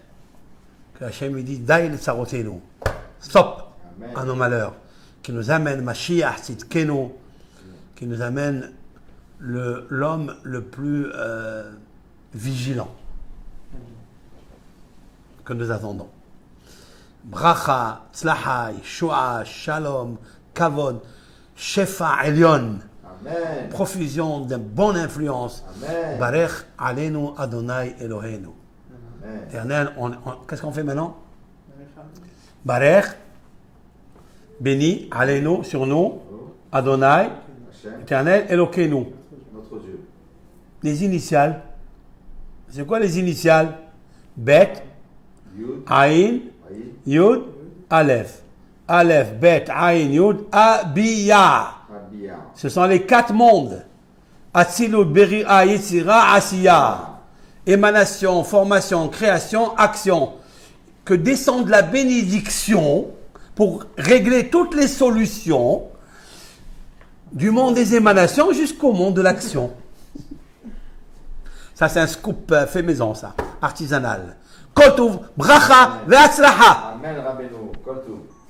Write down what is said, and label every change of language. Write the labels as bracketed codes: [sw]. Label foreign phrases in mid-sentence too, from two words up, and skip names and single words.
[fr] Que Hachem lui dit: [he] די לצרותינו. [fr] Stop à nos malheurs. Qui nous amène [he] משיח צדקנו, [fr] qui nous amène l'homme le plus vigilant que nous attendons. [he] ברכה, הצלחה, ישועה, שלום, כבוד, שפע עליון. [fr] Amen. Profusion de bonne influence. Amen. [he] ברך עלינו אדוני אלוהינו. Amen. [fr] Éternel, qu'est-ce qu'on fait maintenant? Barech, béni, alenu, sur nous, Adonai, Hachem, Éternel, Elokeinu. notre Dieu. Les initiales. C'est quoi les initiales? Bet, Yud, Ain, Aïd, [he] יוד, אלף. אלף, בית, עין, יוד, [fr] Abiya. Abia. Ce sont les 4 mondes. [he] אצילות, בריאה, יצירה, עשיה. [fr] Émanation, formation, création, action. Que descende la bénédiction pour régler toutes les solutions du monde des émanations jusqu'au monde de l'action. Ça, c'est un scoop fait maison, ça, artisanal. [he] כל טוב, ברכה, והצלחה. אמן, רבינו. כל טוב.